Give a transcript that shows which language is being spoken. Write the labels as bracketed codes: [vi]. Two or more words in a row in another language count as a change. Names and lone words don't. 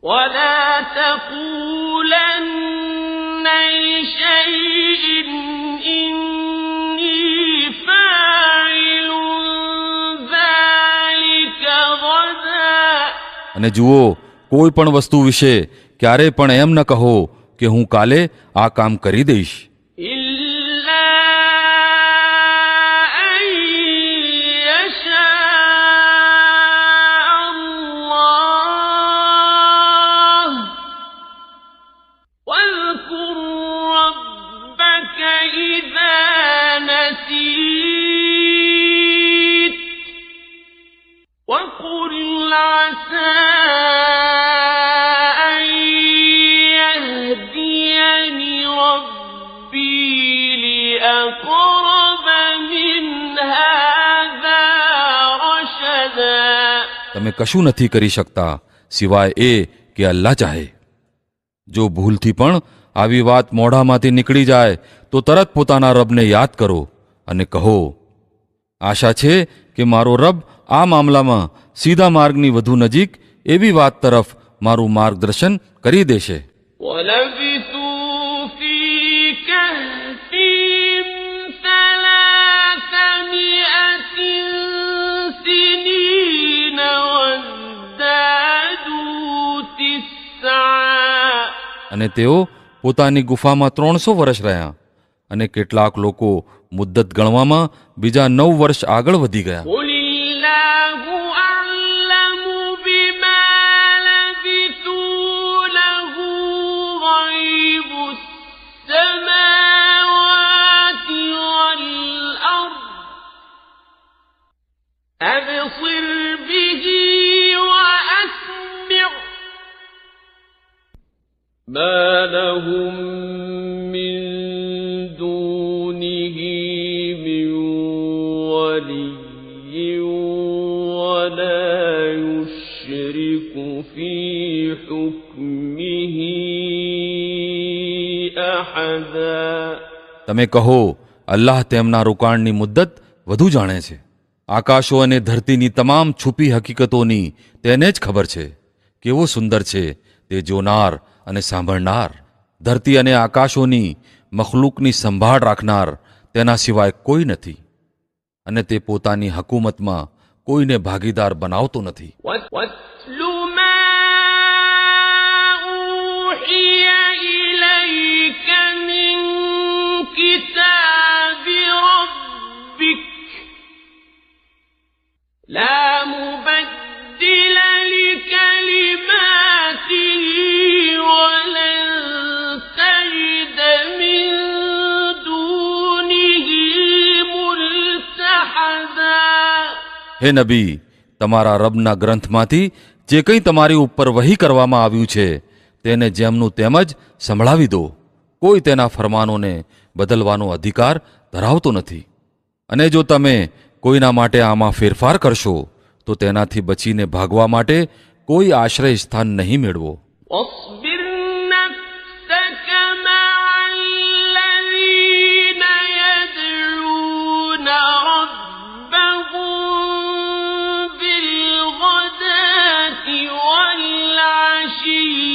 [ar] ولا تقولن لشيء إني فاعل ذلك غدا. [gu] અને જુઓ, કોઈ પણ વસ્તુ વિશે ક્યારે પણ એમ ન કહો કે હું કાલે આ કામ કરી દઈશ. [ar] إلا أن يشاء الله. واذكر ربك إذا نسيت وقل عسى أن يهديني ربي لأقرب من هذا رشدا. [gu] તમે કશું નથી કરી શકતા સિવાય એ કે અલ્લાહ ચાહે. જો ભૂલથી પણ આવી વાત મોઢામાંથી નીકળી જાય તો તરત પોતાના રબને યાદ કરો અને કહો, આશા છે કે મારો રબ આ મામલામાં સીધા માર્ગની વધુ નજીક એવી વાત તરફ મારું માર્ગદર્શન કરી દેશે. [ar] ولبثوا في كهفهم 300 سنين وازدادوا 9. [gu] અને તેઓ પોતાની ગુફામાં 300 વર્ષ રહ્યા અને કેટલાક લોકો મુદ્દત ગણવામાં બીજા 9 વર્ષ આગળ વધી ગયા. [ar] قل الله أعلم بما لبثوا له غيب السماوات والأرض أبصر به وأسمع ما لهم من دونه من ولي ولا يشرك في حكمه أحدا. [gu] તમે કહો, અલ્લાહ તેમના રોકાણની મુદ્દત વધુ જાણે છે. આકાશો અને ધરતીની તમામ છુપી હકીકતોની તેને જ ખબર છે. કેવો સુંદર છે તે જોનાર અને સાંભળનાર. ધરતી અને આકાશોની મખલૂકની સંભાળ રાખનાર તેના સિવાય કોઈ નથી અને તે પોતાની હકુમતમાં કોઈને ભાગીદાર બનાવતો નથી. [ar] واتل ما أوحي إليك من كتاب ربك لا مبدل لكلماته ولن تجد من دونه ملتحدا. [gu] હે નબી, તમારા રબના ગ્રંથમાંથી જે કંઈ તમારી ઉપર વહી કરવામાં આવ્યું છે તેને જેમનું તેમ જ સંભળાવી દો. કોઈ તેના ફરમાનોને બદલવાનો અધિકાર ધરાવતો નથી. અને જો તમે કોઈના માટે આમાં ફેરફાર કરશો તો તેનાથી બચીને ભાગવા માટે કોઈ આશ્રય સ્થાન નહીં મેળવો. [ar] واصبر نفسك مع الذين يدعون ربهم بالغداة والعشي